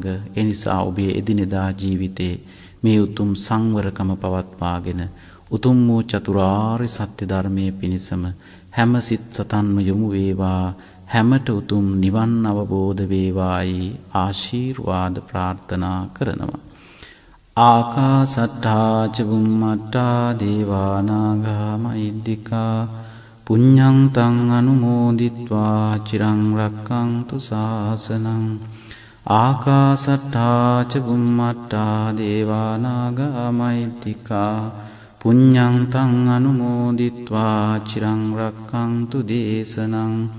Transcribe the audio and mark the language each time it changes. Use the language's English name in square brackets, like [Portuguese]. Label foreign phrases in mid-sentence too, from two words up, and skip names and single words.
[Sinhala] ඒ නිසා ඔබේ එදිනෙදා ජීවිතේ මේ උතුම් සංවරකම පවත්වාගෙන උතුම් වූ චතුරාර්ය සත්‍ය ධර්මයේ පිණසම හැම සිත් සතන්ම යොමු වේවා. හැමට උතුම් නිවන් අවබෝධ වේවායි ආශිර්වාද ප්‍රාර්ථනා කරනවා. [Pali] ආකාසට්ඨා ච බුම්මට්ඨා දේවා නාග මහිද්దికා පුඤ්ඤං තං අනුමෝදිත්වා චිරං රක්ඛන්තු ශාසනං. ආකාසට්ඨා ච බුම්මට්ඨා දේවා නාග මහිද්దికා පුඤ්ඤං තං අනුමෝදිත්වා චිරං රක්ඛන්තු දේශනං.